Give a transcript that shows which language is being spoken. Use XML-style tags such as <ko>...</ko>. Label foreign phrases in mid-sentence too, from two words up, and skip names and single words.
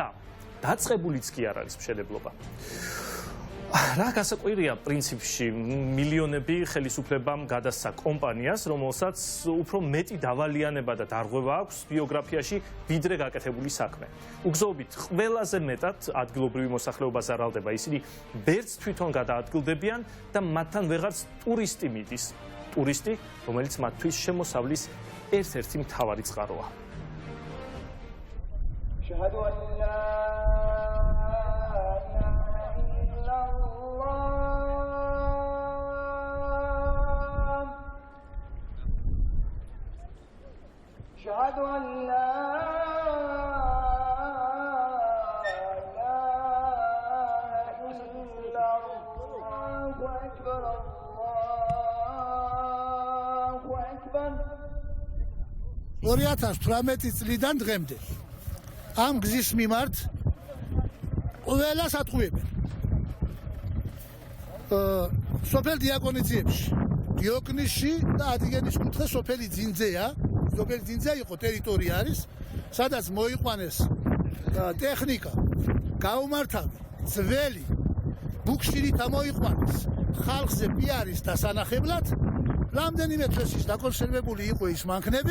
<ka>დაწყებულიც კი არ არის მშენებლობა. რა გასაკვირია პრინციპში მილიონები ხელისუფლებამ გადასცა კომპანიას, რომელსაც უფრო მეტი დავალიანება და დარღვევა აქვს ბიოგრაფიაში, ვიდრე გაკეთებული საქმე. უგზოობით ყველაზე მეტად ადგილობრივი მოსახლეობა ზარალდება, ისინი ვერც თვითონ გადაადგილდებიან და მათთან ვეღარც ტურისტი მიდის. ტურისტი, რომელიც მათთვის შემოსავლის ერთ-ერთი მთავარი წყაროა.</ka> <ar>أشهد أن لا إله إلا الله أكبر الله أكبر</ar> <ka>2018 წლიდან დღემდე ამ გზის მიმართ ყველას ატყუებენ. სოფელ დიაკონიძიებში, დიოკნისში და ადიგენის კუთხე სოფელი ძინძეა. სოფელი ძინძე იყო ტერიტორია არის, სადაც მოიყვანეს ტექნიკა, გაუმართავი, ძველი, ბუქშირით ამოიყვანეს ხალხზე პიარის დასანახებლად, რამდენიმე დღეშიც დაკონსერვებული იყო ის მანქნები.</ka>